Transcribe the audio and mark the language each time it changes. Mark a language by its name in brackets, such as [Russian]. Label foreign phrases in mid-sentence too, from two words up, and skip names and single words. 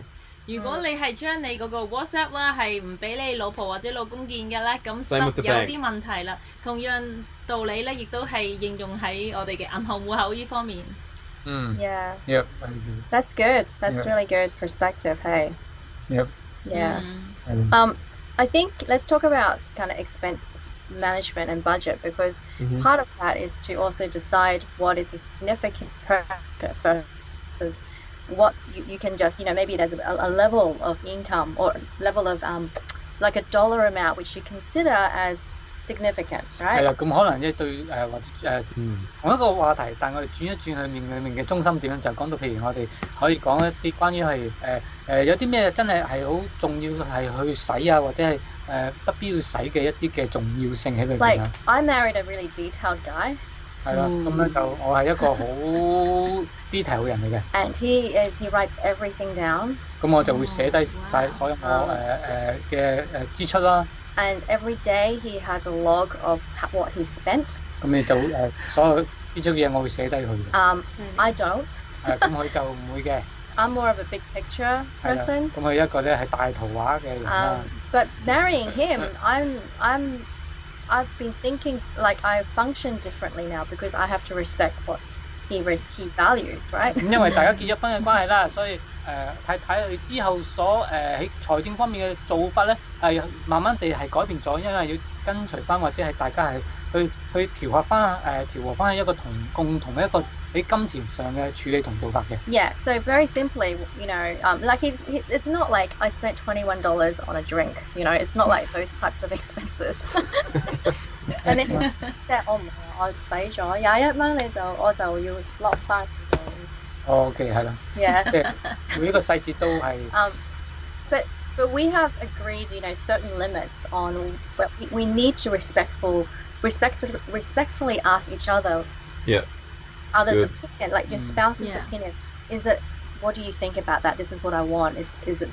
[Cantonese] 如果你係將你嗰個 WhatsApp 啦係唔俾你老婆或者老公見嘅咧，咁有啲問題啦。同樣道理咧，亦都係應用喺我哋嘅銀行戶口呢方面。 [English] Yeah. Yep. That's good. That's really good perspective. Hey. Yep. Yeah. I think let's talk about kind of expense management and budget because part of that is to also decide what is a significant purpose versus what you can just, you know, maybe there's a level of income or level of like a dollar amount which you consider as significant, right? [Cantonese] 係啦，咁可能一對或者同一個話題，但我哋轉一轉去裡面嘅中心點就講到，譬如我哋可以講一啲關於係有啲咩真係好重要係去使啊，或者係不必要使嘅一啲嘅重要性喺裏面。 [English] Like I married a really detailed guy. [Cantonese] 係啦，咁咧就我係一個好 detail 嘅人嚟嘅。 [English] And he writes everything down. [Cantonese] 咁我就會寫低晒所有我嘅支出啦。 [English] And every day he has a log of what he spent. [Cantonese] 咁你就所有支出嘅嘢我會寫低佢嘅。 [English] I don't. [Cantonese] 咁佢就唔會嘅。 [English] I'm more of a big picture person. [Cantonese] 咁佢一個咧係大圖畫嘅人啦。 [English] But marrying him, I'm I've been thinking like I function differently now because I have to respect what he values, right? [Cantonese] 咁因為大家結咗婚嘅關係啦，所以睇佢之後所喺財政方面嘅做法咧，係慢慢地係改變咗，因為要跟隨翻或者係大家係去調和翻一個共同嘅一個喺金錢上嘅處理同做法嘅。 [English] Yeah, so very simply, like it's not like I spent $21 on a drink, it's not like those types of expenses. And then [Cantonese] 即係我使咗21蚊，我就要落翻。 OK， 係啦。 [English] Yeah. [Cantonese] 即係每一個細節都係。 [English] But we have agreed, certain limits on what we need to respectfully ask each other. Yeah. Others' opinion, like your spouse's opinion. Is it? What do you think about that? This is what I want. Is it?